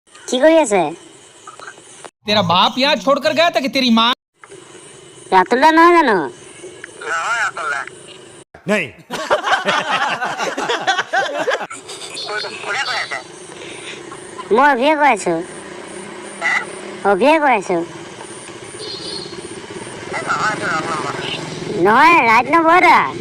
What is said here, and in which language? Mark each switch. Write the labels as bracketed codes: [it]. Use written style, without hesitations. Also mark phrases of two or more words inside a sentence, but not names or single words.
[as] কি কৰি আছে? [hi] तेरा बाप यहाँ छोड़कर गया था कि तेरी माँ? [as] ৰাতুল দা নহয় জানো? [hi] नहीं [as] মই অভিয়ে কৈ আছো। অভিয়ে কৈ আছো। নহয় [en] right number [as] দা।